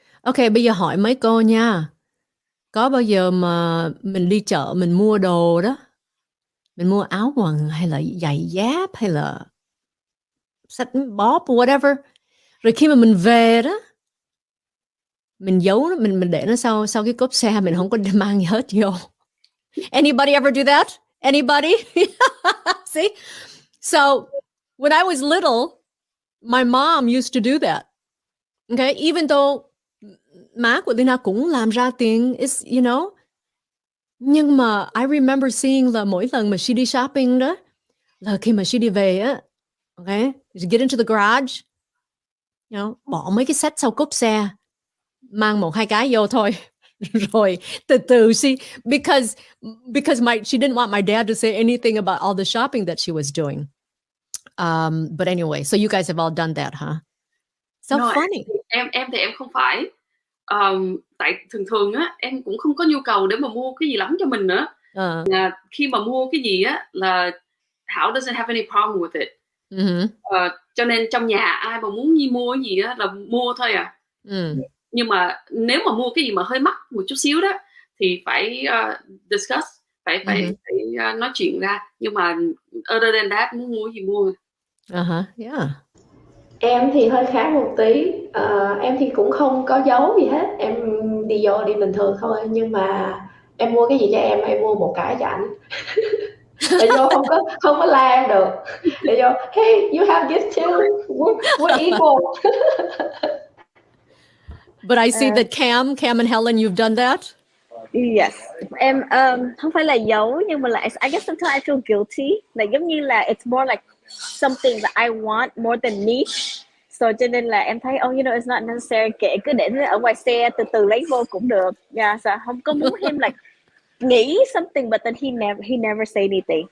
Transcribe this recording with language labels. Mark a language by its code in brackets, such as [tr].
[vi] Okay, bây giờ hỏi mấy cô nha. Có bao giờ mà mình đi chợ mình mua đồ đó, mình mua áo quần hay là giày dép hay là sách bóp whatever, rồi khi mà mình về đó, mình giấu nó, mình để nó sau cái cốp xe, mình không có mang gì hết vô. [en] Anybody ever do that? Anybody? See? So when I was little, my mom used to do that. Okay, even though [vi] má của Leyna cũng làm ra tiền, [en] is you know. [vi] Nhưng mà [en] I remember seeing [vi] là mỗi lần mà she đi shopping đó, là khi mà she đi về á, [en] okay, you get into the garage, you know, [vi] bỏ mấy cái sách sau cốp xe, mang 1-2 cái vô thôi. Rồi từ từ [en] because she didn't want my dad to say anything about all the shopping that she was doing. But anyway, so you guys have all done that, huh? So No, funny. [vi] Em thì em không phải. Tại thường á em cũng không có nhu cầu để mà mua cái gì lắm cho mình nữa. Khi mà mua cái gì á là Hảo [en] doesn't have any problem with it. [vi] Cho nên trong nhà ai mà muốn mua cái gì á là mua thôi à. Nhưng mà nếu mà mua cái gì mà hơi mắc một chút xíu đó thì phải discuss, phải nói chuyện ra. Nhưng mà [en] other than that, [vi] muốn mua gì mua. [en] Yeah. [vi] Em thì hơi khác một tí. Em thì cũng không có giấu gì hết, em đi vô đi bình thường thôi. Nhưng mà em mua cái gì cho em mua một cái cho ảnh. Để vô không có la em được. Để vô, [en] hey, you have gifts too, we're equal. But I see that Cam and Helen, you've done that. [vi] Yes, em không phải là giấu, nhưng mà là [en] I guess sometimes I feel guilty. [vi] Là giống như là [en] it's more like something that I want more than need. [vi] So cho nên là em thấy, [en] you know, it's not necessary, [vi] kệ cứ để ở ngoài xe từ từ lấy vô cũng được. [en] Yeah, so [vi] không có muốn [en] him like nghĩ something but then he never say anything.